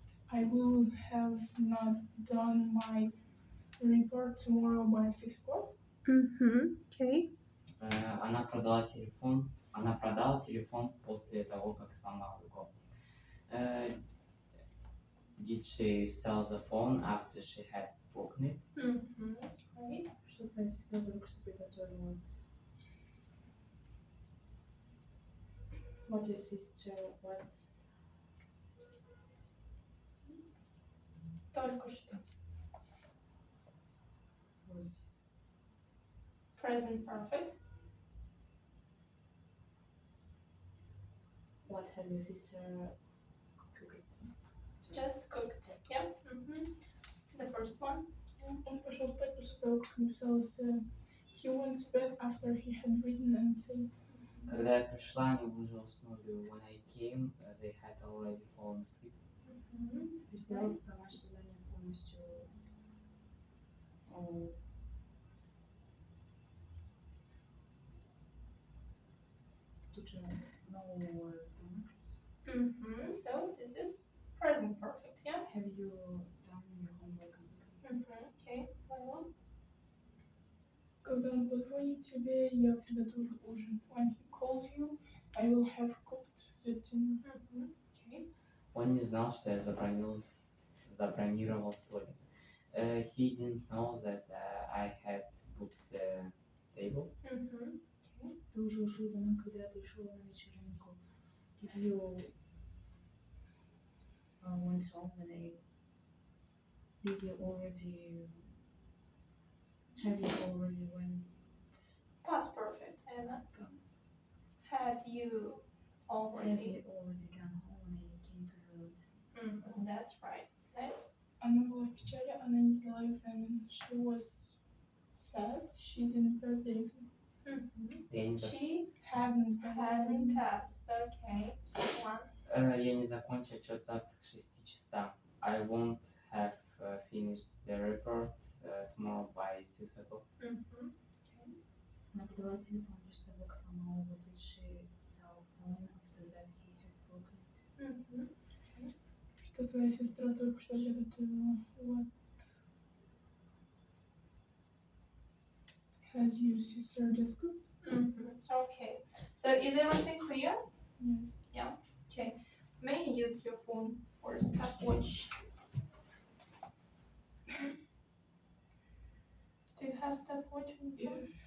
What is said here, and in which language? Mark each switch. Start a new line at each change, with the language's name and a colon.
English: I will have not done my report tomorrow by 6 o'clock. Okay.
Russian: Она продала телефон после того, как сломала его.
English: Did she sell the phone after she had broken it? Great.
Russian: Что твоя сестра только что приготовила?
English: What your sister, what?
Russian: Только что.
English: Was Present perfect. what has your sister cooked? Just cooked. Yeah. The first one.
Russian: Он пошел спать после того, как написал эссе.
English: He went to bed after he had written an essay.
Russian: Когда я пришла, они уже уснули.
English: When I came, they had already fallen asleep.
Russian: Ты сделала домашнее задание полностью. Тут же
English: no more remarks. So this is present perfect. Yeah. Have you done your homework? Okay. Layla.
Russian: Когда он позвонит тебе, я приготовлю ужин.
English: When he calls you, I will have cooked the dinner. Okay.
Russian: Он не знал, что я забронировал столик.
English: He didn't know that I had booked the table.
Russian: Ты уже ушел домой, когда я пришел на вечеринку.
English: Did you went home when I... Did you already Have you already went? Past perfect. And Gone. had you Have already? you already gone home when I came to the road? That's right. Next.
Russian: Она была в печали, она не сдала экзамен.
English: She was sad. She didn't pass the exam.
Russian: Я не,
English: She Hadn't passed. hadn't passed. Okay. One.
Russian: я не закончу отчет завтра к 6 часам.
English: I won't have finished the report tomorrow by 6 o'clock.
Russian: Она подала телефон, просто собак сломала,
English: what did she sell phone after that he had broken it?
Russian: Что твоя сестра только что приготовила?
English: What has your sister just cooked? Okay. So is everything clear? Yes. Yeah. Okay. May you use your phone for stopwatch? Do you have stopwatch on your phone?